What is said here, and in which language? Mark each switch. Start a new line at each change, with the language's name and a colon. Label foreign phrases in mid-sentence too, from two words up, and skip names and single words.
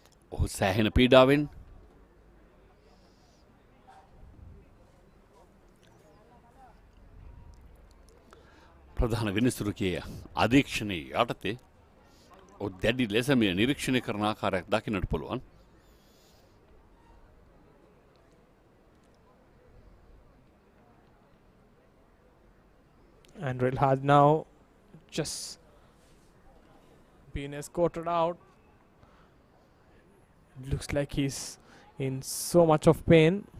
Sinhala: ඔහු සෑහෙන පීඩාවෙන් ප්‍රධාන විනිසුරුකයේ අධීක්ෂණයේ යටතේ දැඩි ලෙස මේ නිරීක්ෂණය කරන ආකාරයක් දකින්නට පුළුවන්.
English: And Real has now just been escorted out. Looks like he's in so much of pain.